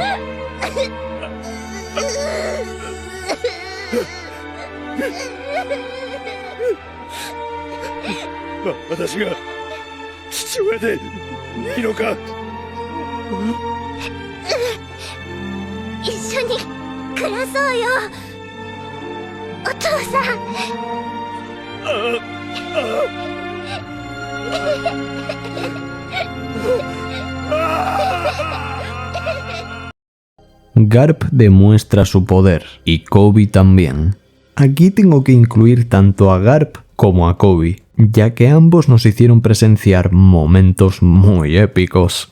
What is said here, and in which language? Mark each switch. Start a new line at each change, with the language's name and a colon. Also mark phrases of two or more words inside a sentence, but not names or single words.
Japanese: 私が父親でいいのか。一緒に暮らそうよ、お父さん。
Spanish: Garp demuestra su poder, y Koby también. Aquí tengo que incluir tanto a Garp como a Koby, ya que ambos nos hicieron presenciar momentos muy épicos.